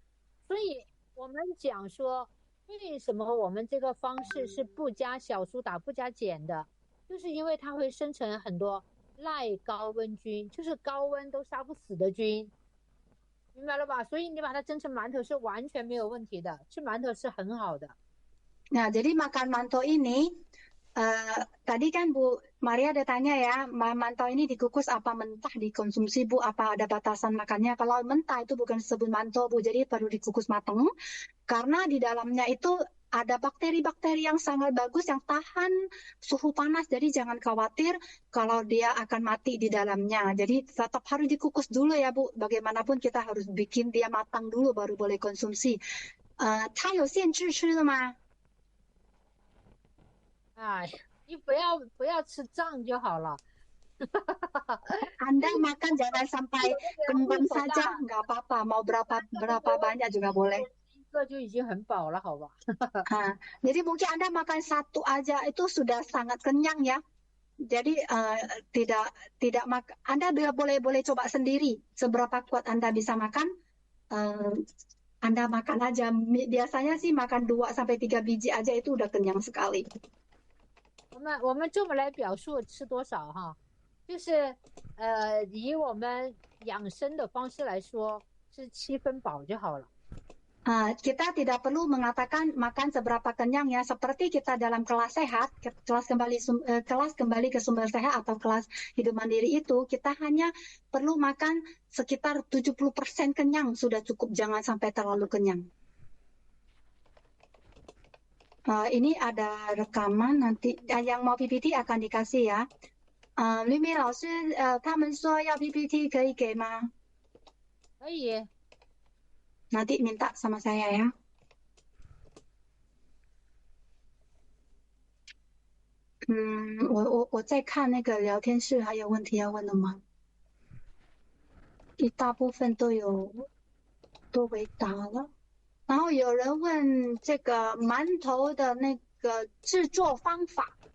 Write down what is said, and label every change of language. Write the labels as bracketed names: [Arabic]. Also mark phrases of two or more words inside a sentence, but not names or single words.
[Chinese] 所以我们讲说，为什么我们这个方式是不加小苏打、不加碱的，就是因为它会生成很多耐高温菌，就是高温都杀不死的菌。明白了吧？所以你把它蒸成馒头是完全没有问题的，吃馒头是很好的。 [Indonesian] Nah, jadi makan mantou ini, tadi kan Bu Maria ada tanya ya, mantou ini dikukus apa mentah dikonsumsi Bu, apa ada batasan makannya? Kalau mentah itu bukan disebut mantou Bu, jadi perlu dikukus matang, karena di dalamnya itu ada bakteri-bakteri yang sangat bagus yang tahan suhu panas, jadi jangan khawatir kalau dia akan mati di dalamnya. Jadi tetap harus dikukus dulu ya Bu, bagaimanapun kita harus bikin dia matang dulu baru boleh konsumsi. [Chinese] 它有限制吃的吗？哎，你不要吃胀就好了。 [Indonesian] Anda makan jangan sampai kembang saja, nggak apa-apa. Mau berapa banyak juga boleh. [Chinese] 一个就已经很饱了，好吧？ [Indonesian] Jadi mungkin Anda makan 1 aja itu sudah sangat kenyang ya. Jadi tidak makan. Anda boleh coba sendiri seberapa kuat Anda bisa makan. Anda makan aja. Biasanya sih makan 2 sampai 3 biji aja itu udah kenyang sekali. [Chinese] 我们这么来表述吃多少哈，就是以我们养生的方式来说，是7分饱就好了。 [Indonesian] Kita tidak perlu mengatakan makan seberapa kenyang ya, seperti kita dalam kelas sehat, kelas kembali ke sumber sehat atau kelas hidup mandiri itu, kita hanya perlu makan sekitar 70% kenyang sudah cukup, jangan sampai terlalu kenyang. Ini ada rekaman nanti yang mau PPT akan dikasih ya. [Chinese] 吕米老师，他们说要 PPT 可以给吗？可以。 [Indonesian] Nanti minta sama saya ya. [Chinese] Hmm, 我在看那个聊天室还有问题要问的吗？一大部分都回答了。然后有人问这个馒头的那个制作方法。